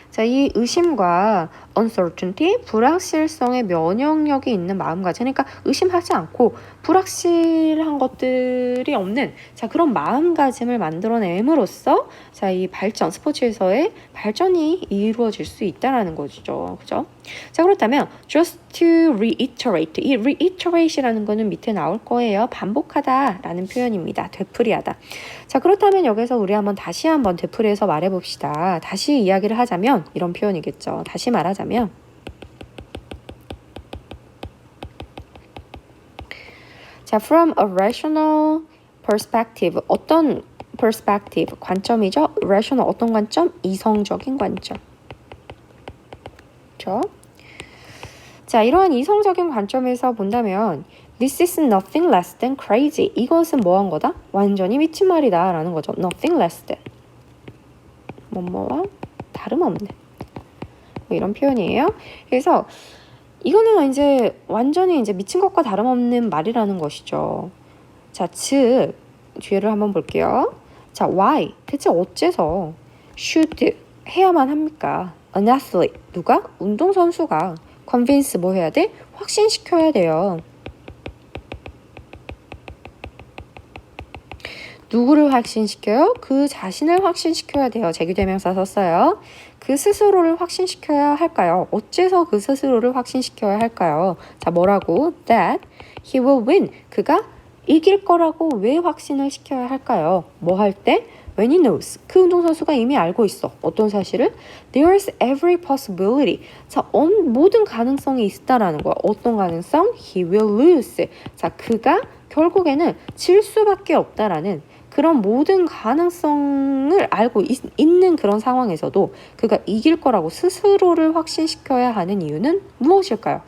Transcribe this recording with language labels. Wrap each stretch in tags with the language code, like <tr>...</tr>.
<ko>자, 이 의심과 uncertainty, 불확실성에 면역력이 있는 마음가짐. 그러니까 의심하지 않고 불확실한 것들이 없는 자, 그런 마음가짐을 만들어냄으로써 자, 이 발전, 스포츠에서의 발전이 이루어질 수 있다라는 거죠. 그죠?</ko> <en>자, 그렇다면 just to reiterate.</en> <ko>이 reiterate이라는 거는 밑에 나올 거예요. 반복하다 라는 표현입니다. 되풀이하다. 자, 그렇다면 여기서 우리 다시 한번 되풀이해서 말해봅시다. 다시 이야기를 하자면 이런 표현이겠죠.</ko> <en>다시 말하자면 자, from a rational perspective.</en> <ko>어떤 perspective? 관점이죠. rational 어떤 관점? 이성적인 관점. 그렇죠?</ko> <en>자, 이러한 이성적인 관점에서 본다면 This is nothing less than crazy.</en> <ko>이것은 뭐한 거다? 완전히 미친 말이다 라는 거죠. Nothing less than. 뭐뭐와 다름없는. 뭐 이런 표현이에요. 그래서 이거는 이제 완전히 이제 미친 것과 다름없는 말이라는 것이죠. 자, 즉 뒤에를 한번 볼게요.</ko> <en>자, why?</en> <ko>대체 어째서 should 해야만 합니까?</ko> <en>An athlete. 누가?</en> <ko>운동선수가 convince 뭐 해야 돼? 확신시켜야 돼요. 누구를 확신시켜요? 그 자신을 확신시켜야 돼요. 제규대명사 썼어요. 그 스스로를 확신시켜야 할까요? 어째서 그 스스로를 확신시켜야 할까요?</ko> <en>자, 뭐라고? That he will win.</en> <ko>그가 이길 거라고 왜 확신을 시켜야 할까요?</ko> <en>뭐 할 때? When he knows.</en> <ko>그 운동선수가 이미 알고 있어. 어떤 사실을?</ko> <en>There's every possibility.</en> <ko>자, 모든 가능성이 있다라는 거야.</ko> <en>어떤 가능성? He will lose.</en> <ko>자, 그가 결국에는 질 수밖에 없다라는 그런 모든 가능성을 알고 있는 그런 상황에서도 그가 이길 거라고 스스로를 확신시켜야 하는 이유는 무엇일까요?</ko>